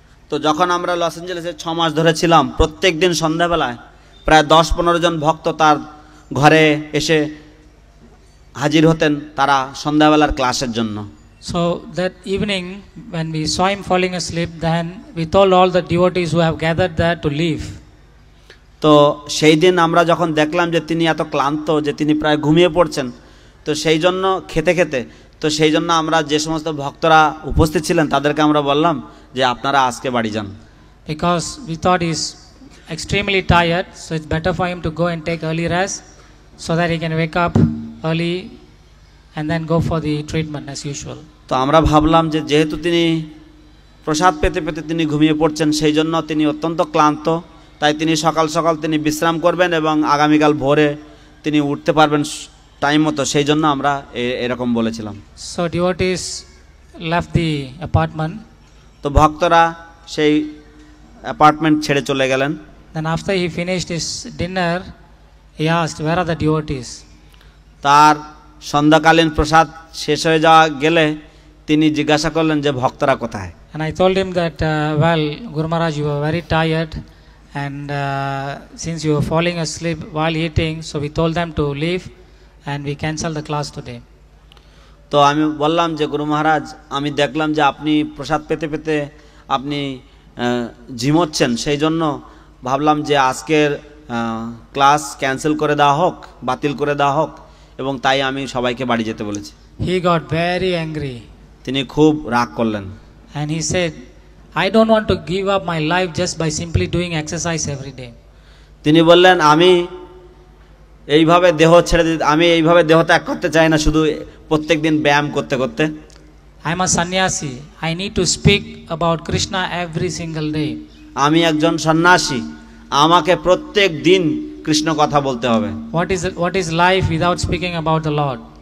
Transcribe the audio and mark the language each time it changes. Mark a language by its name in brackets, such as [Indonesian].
[Bangla] তো যখন আমরা লস অ্যাঞ্জেলেসে 6 মাস ধরে ছিলাম, প্রত্যেক দিন সন্ধ্যাবেলায় প্রায় 10-15 জন ভক্ত তার ঘরে এসে হাজির হতেন তারা সন্ধ্যাবেলার ক্লাসের জন্য। [English] So that evening when we saw him falling asleep, then we told all the devotees who have gathered there to leave. [Bangla] তো সেই দিন আমরা যখন দেখলাম যে তিনি এত ক্লান্ত যে তিনি প্রায় ঘুমিয়ে পড়ছেন, তো সেই জন্য খেতে খেতে তো সেই জন্য আমরা যে সমস্ত ভক্তরা উপস্থিত ছিলেন তাদেরকে আমরা বললাম যে আপনারা আজকে বাড়ি যান। [English] Because we thought he's extremely tired, so it's better for him to go and take early rest so that he can wake up early and then go for the treatment as usual. [Bangla] তো আমরা ভাবলাম যে যেহেতু তিনি প্রসাদ পেতে পেতে তিনি ঘুমিয়ে পড়ছেন, সেই জন্য তিনি অত্যন্ত ক্লান্ত, তাই তিনি সকাল সকাল তিনি বিশ্রাম করবেন এবং আগামীকাল ভোরে তিনি উঠতে পারবেন টাইম মতো, সেই জন্য আমরা এরকম বলেছিলাম। [English] So devotees left the apartment. [Bangla] তো ভক্তরা সেই অ্যাপার্টমেন্ট ছেড়ে চলে গেলেন। [English] Then after he finished his dinner, he asked, "Where are the devotees?" [Bangla] তার সন্ধ্যাকালীন প্রসাদ শেষ হয়ে যাওয়া গেলে তিনি জিজ্ঞাসা করলেন যে ভক্তরা কোথায়। [English] And I told him that, well, Guru Maharaj, you were very tired, and since you were falling asleep while eating, so we told them to leave and we canceled the class today. [Bangla] তো আমি বললাম যে গুরু মহারাজ, আমি দেখলাম যে আপনি প্রসাদ পেতে পেতে আপনি ঝিমোচ্ছেন, সেই জন্য ভাবলাম যে আজকের ক্লাস ক্যান্সেল করে দেওয়া হোক, বাতিল করে দেওয়া হোক, এবং তাই আমি সবাইকে বাড়ি যেতে বলেছি। [English] He got very angry. [Bangla] তিনি খুব রাগ করলেন। [English] And he said, "I don't want to give up my life just by simply doing exercise every day." [Bangla] তিনি বললেন, আমি এইভাবে দেহ ছেড়ে দিতে, আমি এইভাবে দেহ ত্যাগ করতে চাই না শুধু প্রত্যেক দিন ব্যায়াম করতে করতে। [English] I am a sannyasi. I need to speak about Krishna every single day. [Bangla] আমি একজন সন্ন্যাসী, আমাকে প্রত্যেক দিন কৃষ্ণ কথা বলতে হবে। [English] What is life without speaking about the Lord?